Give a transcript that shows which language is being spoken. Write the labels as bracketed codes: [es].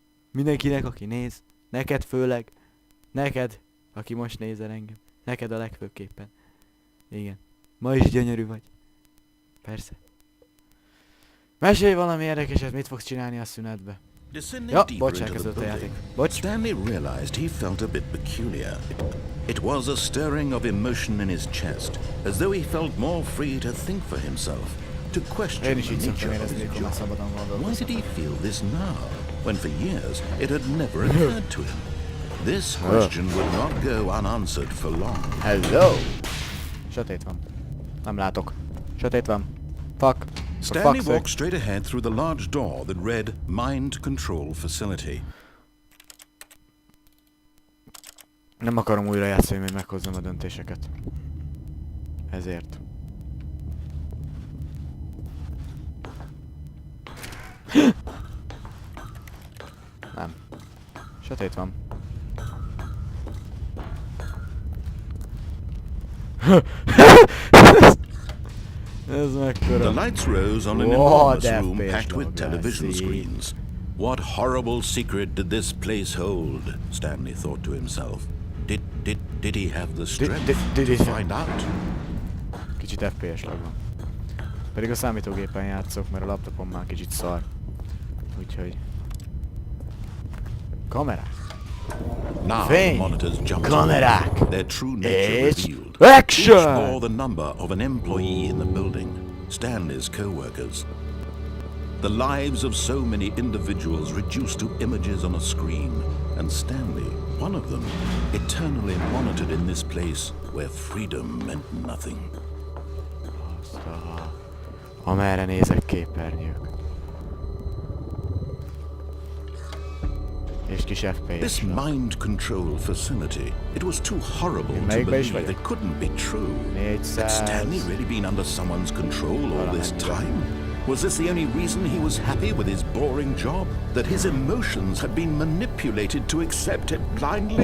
[hu] Mindenkinek, aki néz. Neked főleg. Neked, aki most nézel engem. Neked a legfőképpen. Igen. Ma is gyönyörű vagy. Persze. Mesélj valami érdekeset, mit fogsz csinálni a szünetbe. Ja, bocs, elkezdődött a játék. Bocs. [en] Stanley realized he felt a bit peculiar. It was a stirring of emotion in his chest, as though he felt more free to think for himself, to question the nature of his job. Why did he feel this now, when for years it had never occurred to him. This question would not go unanswered for long. Hello! [hu] Sötét van. Nem látok. Sötét van. [en] Fuck. Stanley walked straight ahead through the large door that read Mind Control Facility. [hu] Nem akarom újra játszani, hogy meghozzam a döntéseket. Ezért. Nem. Sötét van. Ez mekkora. [en] The lights rose on an enormous room packed with television screens. What horrible secret did this place hold? Stanley thought to himself. Did he have the strength to find out? [hu] Kicsit FPS lag van. Pedig a számítógépen játszok, mert a laptopon már kicsit szar. Úgyhogy... Kamerák. [en] Now [hu] Fény. [en] the monitors jumped [hu] Kamerák. [en] on. Their true nature revealed. Action! Each bore the number of an employee in the building, Stanley's co-workers. The lives of so many individuals reduced to images on a screen, and Stanley, one of them, eternally monitored in this place where freedom meant nothing. [hu] Amerre nézek, képernyők. És kis FPS. [en] This mind control facility, it was too horrible to believe it couldn't be true. Had Stanley really been under someone's control all this time? Was this the only reason he was happy with his boring job? That his emotions had been manipulated to accept it blindly?